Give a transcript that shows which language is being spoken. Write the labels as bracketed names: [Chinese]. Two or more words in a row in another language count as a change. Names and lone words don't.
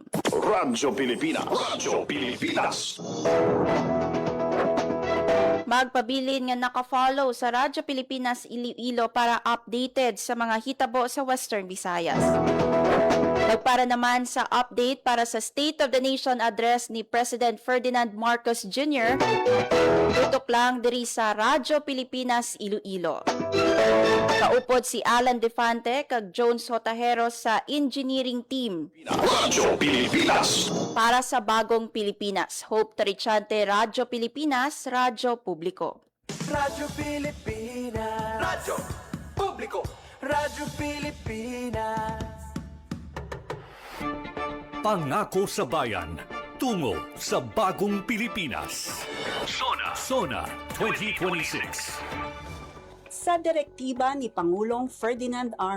[Hiligaynon] Radyo Pilipinas. Radyo Pilipinas. Magpabilin nga naka-follow sa Radyo Pilipinas Iloilo para updated sa mga hitabo sa Western Visayas. Nagpara naman sa update para sa State of the Nation address ni President Ferdinand Marcos Jr. Tutok lang diri sa Radyo Pilipinas Iloilo. Kaupod si Alan Defante kag Jones Hotahero sa engineering team. Radyo Pilipinas. Para sa Bagong Pilipinas, Hope Tarichante, Radyo Pilipinas, Radyo Publiko. Radyo Pilipinas. Radyo Publiko. Radyo Pilipinas. [Filipino] Pangako sa bayan, tungo sa Bagong Pilipinas. Sona 2026. Sa direktiba ni Pangulong Ferdinand R.